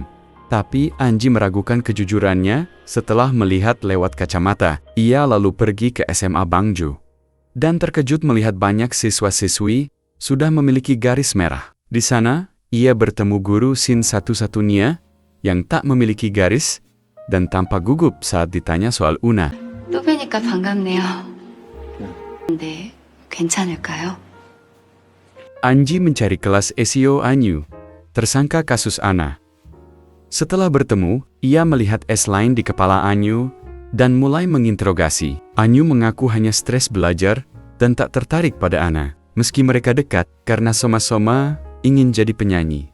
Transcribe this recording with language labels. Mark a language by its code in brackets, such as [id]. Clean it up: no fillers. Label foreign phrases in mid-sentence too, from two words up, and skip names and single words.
[id] Tapi Anji meragukan kejujurannya setelah melihat lewat kacamata. Ia lalu pergi ke SMA Bangju. Dan terkejut melihat banyak siswa-siswi sudah memiliki garis merah. Di sana, ia bertemu guru Shin satu-satunya yang tak memiliki garis, dan tampak gugup saat ditanya soal Una. [ko] 또 뵈니까 반갑네요. 근데 괜찮을까요? [id] Anji mencari kelas Esio Anyu, tersangka kasus Ana. Setelah bertemu, ia melihat S-line di kepala Anyu dan mulai menginterogasi. Anyu mengaku hanya stres belajar dan tak tertarik pada Ana, meski mereka dekat karena sama-sama ingin jadi penyanyi.